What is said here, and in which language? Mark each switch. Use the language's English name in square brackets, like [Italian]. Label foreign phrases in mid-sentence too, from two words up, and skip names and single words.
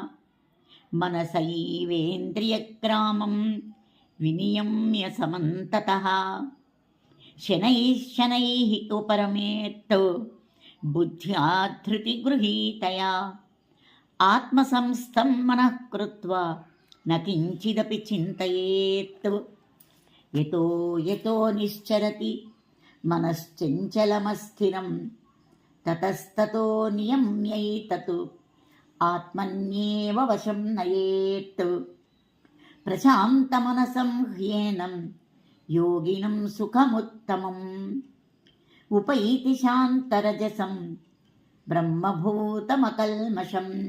[Sanskrit] మనసైవేంద్రియగ్రామం వినియమ్య సమంతతః శనైః శనైః ఉపరమేత్ బుద్ధ్యా ధృతిగృహీతయా ఆత్మసంస్థం మనః కృత్వా న కించిదపి చింతయేత్ యతో యతో నిశ్చరతి మనశ్చంచలమస్థిరం తతస్తతో నియమ్యైతత్ ఆత్మన్యేవ వశం నయేత్ ప్రశాంతమనసం హ్యేనం యోగినం సుఖముత్తమం ఉపైతి శాంతరజసం బ్రహ్మభూతమకల్మషం